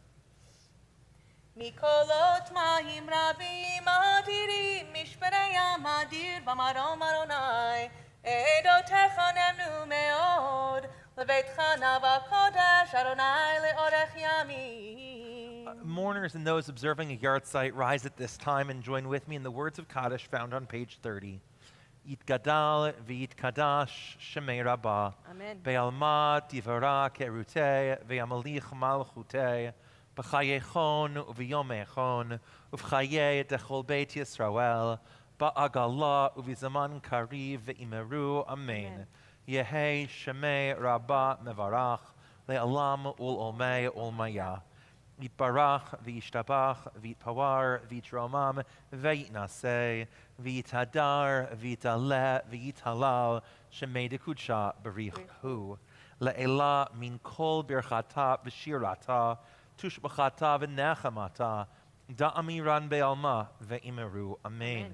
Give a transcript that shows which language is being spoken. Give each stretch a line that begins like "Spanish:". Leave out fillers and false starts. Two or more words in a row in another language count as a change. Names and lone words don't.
Hebrew: מקולות מים רבים אדירים, משברי ים אדיר במרום אדוני, עדותיך נאמנו מאוד, לביתך נא בקודש אדוני לאורך ימים.
English: Mourners and those observing a yard site, rise at this time and join with me in the words of Kaddish found on page 30.
Aramaic: יתגדל ויתקדש שמיה רבא. Amen. בעלמא די ברא כרעותיה וימליך מלכותיה. בחייכון וביומיכון ובחיי דכל בית ישראל. בעגלא ובזמן קריב ואמרו. Amen. יהא שמיה רבא מברך. לעלם ולעלמי עלמיא. יתברך וישתבח ויתפאר ויתרומם ויתנשא ויתהדר ויתעלה ויתהלל שמיה דקודשא בריך הוא לעלא מן כל ברכתא ושירתא תושבחתא ונחמתא דאמירן בעלמא ואמרו. אמן.